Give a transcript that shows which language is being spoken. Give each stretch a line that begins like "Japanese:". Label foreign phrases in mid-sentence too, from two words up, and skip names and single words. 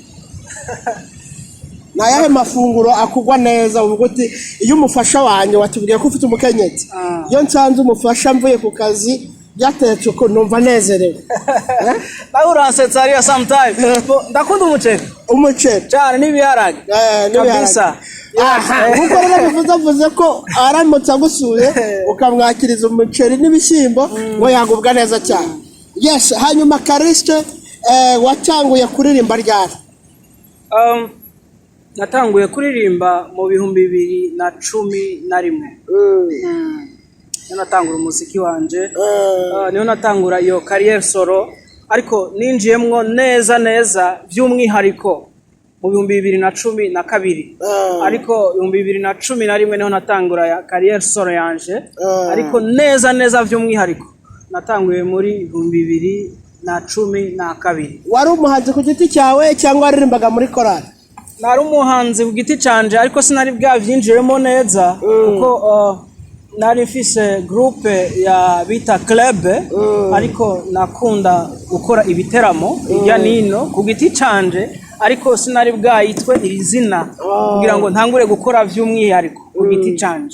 Kinyarwanda: Na yahe mafunguro akugwa neza uvuga uti iyo umufasha wanjye watubwiye ko ufite umukenyezi, iyo nsanze umufasha mvuye ku kazi byatetse uko numva nezerewe?
Rundi: Nawe uransetsa ariya sometime. Ndakunda umuceri cyane n'ibiharage kabisa.
Kinyarwanda: Nkuko rero bivuze ko aramutse agusuye ukamwakiriza umuceri n'ibishyimbo ngo yagubwa neza cyane.
English: Yes.
Kinyarwanda: Hanyuma Calixte, watanguye kuririmba ryari?
Rundi: Natanguye kuririmba mu 2011. Natangura umuziki wanje, niyo natangura iyo
English: career solo,
Rundi: ariko ninjiyemwo neza by'umwihariko mu 2012, ariko 2011 niho natangura ya
English: career solo
Rundi: yanje, ariko neza by'umwihariko natanguye muri 2012.
Kinyarwanda: Wari umuhanzi ku giti cyawe cyangwa waririmbaga muri korali?
Rundi: Nari umuhanzi ku giti canje, ariko sinari bwavyinjiremo neza kuko nari mfise groupe ya bita club, ariko nakunda gukora ibiteramo hirya nino ku giti canje, ariko sinari bwayitwe iri zina kugira ngo ntangure gukora by'umwihariko ku giti canje.